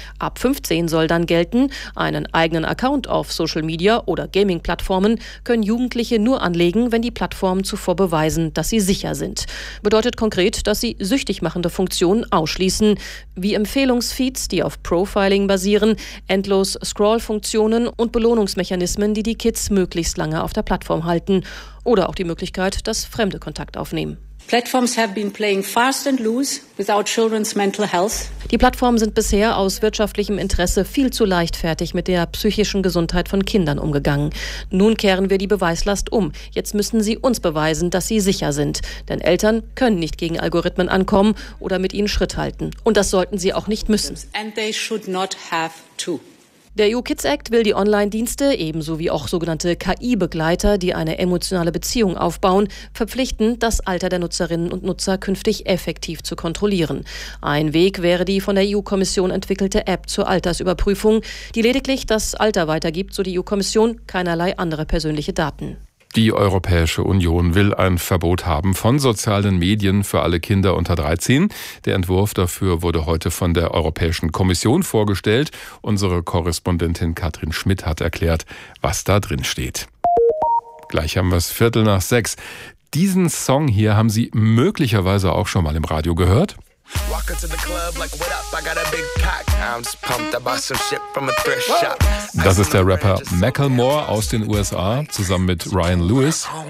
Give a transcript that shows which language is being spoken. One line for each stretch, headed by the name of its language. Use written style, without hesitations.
German: Ab 15 soll dann gelten, einen eigenen Account auf Social Media oder Gaming-Plattformen können Jugendliche nur anlegen, wenn die Plattformen zuvor beweisen, dass sie sicher sind. Bedeutet konkret, dass sie süchtig machende Funktionen ausschließen, wie Empfehlungsfeeds, die auf Profiling basieren, endlos Scroll-Funktionen und Belohnungsmechanismen, die die Kids möglichst lange auf der Plattform halten oder auch die Möglichkeit, dass Fremde Kontakt aufnehmen.
English: Platforms have been playing fast and loose without children's mental health.
German: Die Plattformen sind bisher aus wirtschaftlichem Interesse viel zu leichtfertig mit der psychischen Gesundheit von Kindern umgegangen. Nun kehren wir die Beweislast um. Jetzt müssen sie uns beweisen, dass sie sicher sind. Denn Eltern können nicht gegen Algorithmen ankommen oder mit ihnen Schritt halten. Und das sollten sie auch nicht müssen.
English: And they should not have to.
German: Der EU Kids Act will die Online-Dienste, ebenso wie auch sogenannte KI-Begleiter, die eine emotionale Beziehung aufbauen, verpflichten, das Alter der Nutzerinnen und Nutzer künftig effektiv zu kontrollieren. Ein Weg wäre die von der EU-Kommission entwickelte App zur Altersüberprüfung, die lediglich das Alter weitergibt, so die EU-Kommission, keinerlei andere persönliche Daten. Die Europäische Union will ein Verbot haben von sozialen Medien für alle Kinder unter 13. Der Entwurf dafür wurde heute von der Europäischen Kommission vorgestellt. Unsere Korrespondentin Katrin Schmidt hat erklärt, was da drin steht. Gleich haben wir es 6:15. Diesen Song hier haben Sie möglicherweise auch schon mal im Radio gehört.
English: Walk into the club like, what up, I got a big pack. I'm just pumped, I bought some shit from a thrift shop.
German: Das ist der Rapper Macklemore aus den USA, zusammen mit Ryan Lewis.